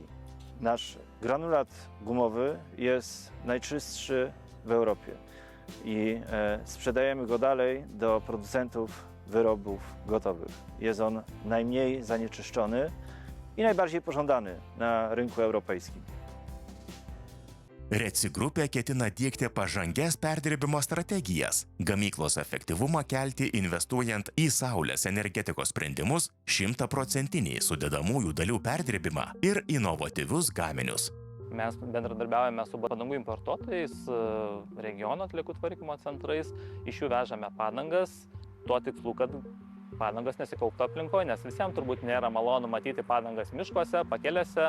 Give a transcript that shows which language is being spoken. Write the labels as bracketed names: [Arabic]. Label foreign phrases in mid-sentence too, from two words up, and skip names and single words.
[Polish] Nasz granulat gumowy jest najczystszy w Europie i sprzedajemy go dalej do producentów wyrobów gotowych. Jest on najmniej zanieczyszczony i najbardziej pożądany na rynku europejskim. [Lithuanian] Reci grupė ketina diegti pažangias perdirbimo strategijas, gamyklos efektyvumą kelti investuojant į saulės energetikos sprendimus, 100% sudedamųjų dalių perdirbimą ir inovatyvius gaminius. Mes bendradarbiaujame su padangų importuotojais, regiono atliekų tvarkymo centrais, iš jų vežame padangas, tuo tikslu, kad padangas nesikauptų aplinkoje, nes visiems turbūt nėra malonu matyti padangas miškuose, pakelėse.